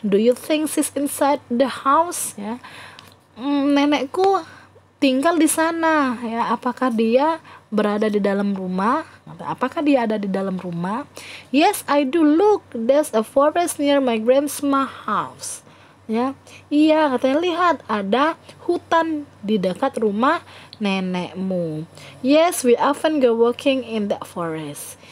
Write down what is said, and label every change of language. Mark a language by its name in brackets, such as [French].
[English] Do you think she's inside the house ya? [Indonesian] Nenekku tinggal di sana ya. Apakah dia berada di dalam rumah? Apakah dia ada di dalam rumah? [English] Yes, I do. Look, there's a forest near my grandma's house. [Indonesian] Ya, iya, katanya, lihat ada hutan di dekat rumah nenekmu. [English] Yes, we often go walking in that forest.